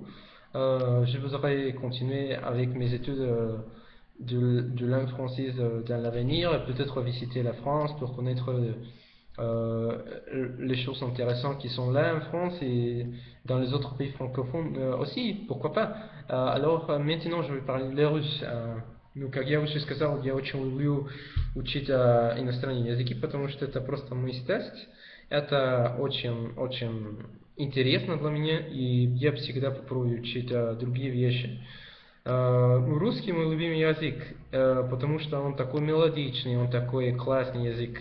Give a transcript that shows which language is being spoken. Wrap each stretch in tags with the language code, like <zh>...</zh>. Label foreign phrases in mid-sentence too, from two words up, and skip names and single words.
<fr>Je voudrais continuer avec mes études de langue française dans l'avenir et peut-être visiter la France pour connaître euh, les choses intéressantes qui sont là en France et dans les autres pays francophones aussi, pourquoi pas. Maintenant je vais parler le russe.</fr> <ru>Ну, как я уже сказал, я очень люблю учить иностранные языки, потому что это просто мой страсть. Это очень интересно для меня, и я всегда попробую учить другие вещи. Русский мой любимый язык, потому что он такой мелодичный, он такой классный язык.</ru>